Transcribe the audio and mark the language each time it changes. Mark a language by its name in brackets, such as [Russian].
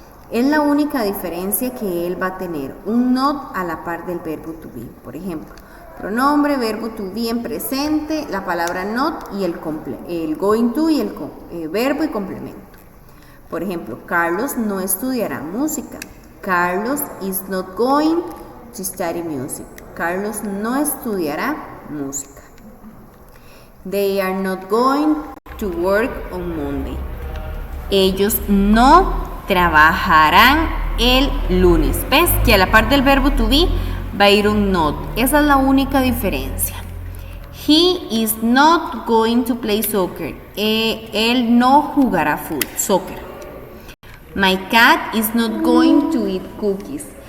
[Spanish] Es la única diferencia que él va a tener, un not a la par del verbo to be. Por ejemplo, pronombre, verbo to be en presente, la palabra not y el going to y el verbo y complemento. Por ejemplo, Carlos no estudiará música. [English] Carlos is not going to study music. [Spanish] Carlos no estudiará música. [English] They are not going to work on Monday. [Spanish] Ellos no trabajarán el lunes. ¿Ves? Que a la par del verbo to be va a ir un not. Esa es la única diferencia. [English] He is not going to play soccer. [Spanish] Él no jugará soccer. [English] My cat is not going to eat cookies.